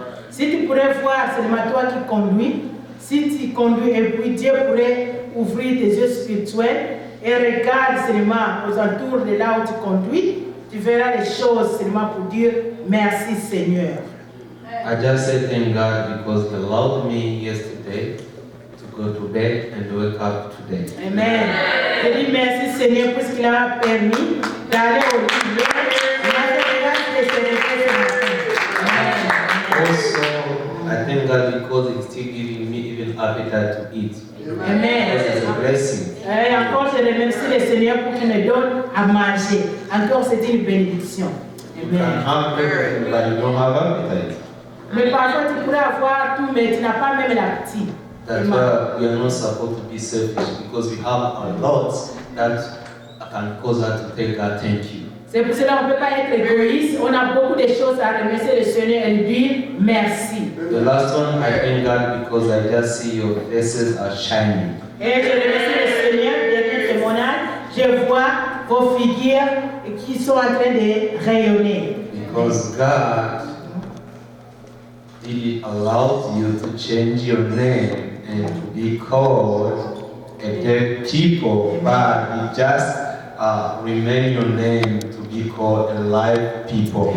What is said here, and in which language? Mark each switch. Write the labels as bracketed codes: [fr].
[fr] Si tu pourrais voir seulement toi qui conduis, si tu conduis et puis Dieu pourrait ouvrir tes yeux spirituels et regarde seulement aux alentours de là où tu conduis, tu verras les choses seulement pour dire merci Seigneur. [en] I just say thank God because He allowed me yesterday to go to bed and wake up today. Amen. [fr] Je dis merci Seigneur pour ce qu'il a permis d'aller au lit hier. Il a fait grâce de se réveiller ce matin. [en] Also, I thank God because He's still giving me even appetite to eat. Amen. It's a blessing. [fr] Et encore, je remercie le Seigneur pour qu'il me donne à manger. Encore, c'est une bénédiction. [en] You can have everything, but you don't have appetite. [fr] Mais parfois, tu pourrais avoir tout, mais tu n'as pas même l'appétit. [en] That's why we are not supposed to be selfish because we have a lot that can cause us to tell God thank you. [fr] C'est pour cela qu'on ne peut pas être égoïste. On a beaucoup de choses à remercier le Seigneur et lui dire merci. [en] The last one, I thank God because I just see your faces are shining. [fr] Et je remercie le Seigneur, dernier témoignage. Je vois vos figures qui sont en train de rayonner. [en] Because God didn't allow you to change your name and to be called a dead people, but He just remain your name to be called a live people.